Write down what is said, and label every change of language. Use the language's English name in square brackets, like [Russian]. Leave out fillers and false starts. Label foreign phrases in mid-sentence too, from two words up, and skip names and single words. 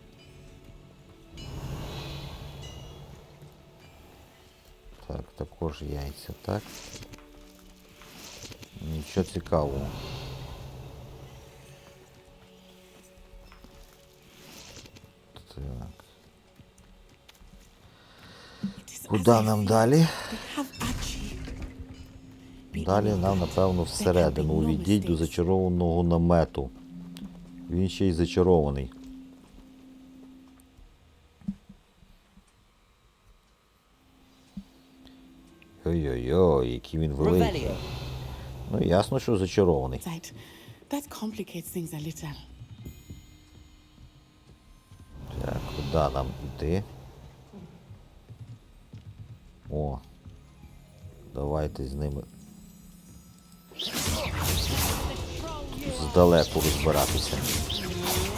[Ukrainian] Так, також яйця, так. Нічого цікавого. Так. Куди нам далі? [English] They have Archie. [Ukrainian] Далі нам, напевно, всередину. Увійдіть до зачарованого намету. Він ще й зачарований. Ой-ой-ой, який він великий. Revelio. Ну, ясно, що зачарований. [English] That complicates things a little. [Ukrainian] Так, куди нам йти? О. Давайте з ними здалеку розбиратися.